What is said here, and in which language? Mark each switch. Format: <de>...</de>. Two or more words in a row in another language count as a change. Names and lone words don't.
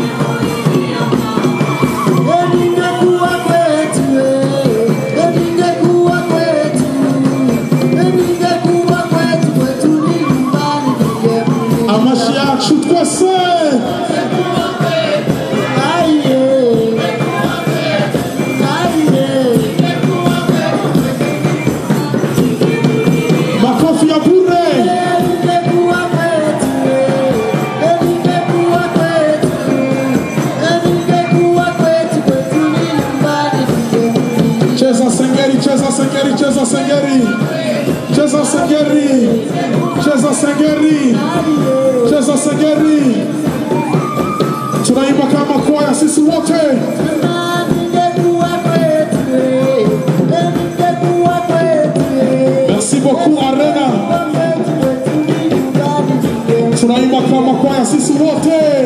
<sw>Ningekuwa kwetu, ningekuwa kwetu, ningekuwa kwetu ni nyumbani ningemulia. Amashia chukua se. Makofi ya bure. Cheza sengeri, cheza sengeri, cheza sengeri, cheza sengeri, cheza sengeri, cheza sengeri. Tunaimba kama kwaya sisi wote.</sw> <fr>Merci beaucoup Arena.</fr> <sw>Tunaimba kama kwaya sisi wote.</sw>